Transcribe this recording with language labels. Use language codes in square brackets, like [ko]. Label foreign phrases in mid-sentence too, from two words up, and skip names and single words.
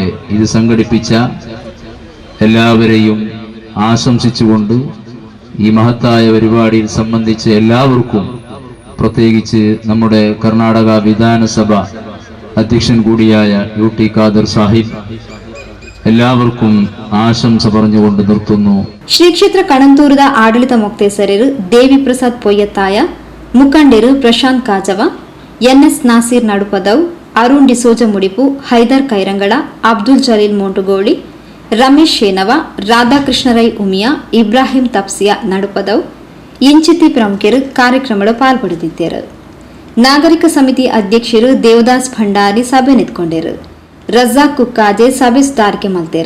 [ml] ഇത് സംഘടിപ്പിച്ച എല്ലാവരെയും ആശംസിച്ചുകൊണ്ട് ഈ മഹത്തായ പരിപാടിയിൽ സംബന്ധിച്ച എല്ലാവർക്കും, പ്രത്യേകിച്ച് നമ്മുടെ കർണാടക വിധാനസഭ അധ്യക്ഷൻ കൂടിയായ UT ഖാദർ സാഹിബ്, എല്ലാവർക്കും ആശംസ പറഞ്ഞുകൊണ്ട് നിർത്തുന്നു. [kn] ಶ್ರೀಕ್ಷೇತ್ರ ಕಣಂತೂರದ ಆಡಳಿತ ಮೊಕ್ತೇಸರರು ದೇವಿ ಪ್ರಸಾದ್ ಪೊಯ್ಯತ್ತಾಯ, ಮುಖಂಡರು ಪ್ರಶಾಂತ್ ಕಾಜವ, NS ನಾಸೀರ್ ನಡುಪದವ್, ಅರುಣ್ ಡಿಸೋಜ ಮುಡಿಪು, ಹೈದರ್ ಕೈರಂಗಳ, ಅಬ್ದುಲ್ ಜಲೀಲ್ ಮೋಂಟುಗೋಳಿ, ರಮೇಶ್ ಶೇನವ, ರಾಧಾಕೃಷ್ಣ ರೈ ಉಮಿಯಾ, ಇಬ್ರಾಹಿಂ ತಪ್ಸಿಯಾ ನಡುಪದವ್ ಇಂಚಿತಿ ಪ್ರಮುಖರು ಕಾರ್ಯಕ್ರಮಗಳು ಪಾಲ್ಪಡುತ್ತಿದ್ದರು. ನಾಗರಿಕ ಸಮಿತಿ ಅಧ್ಯಕ್ಷರು ದೇವದಾಸ್ ಭಂಡಾರಿ ಸಭೆ ನಿಂತ್ಕೊಂಡರು. [tcy] ರಜಾಕ್ ಕುಕ್ಕಾಜೆ ಸಭೆ ಸುಧಾರಿಕೆ ಮಲ್ತೇರು.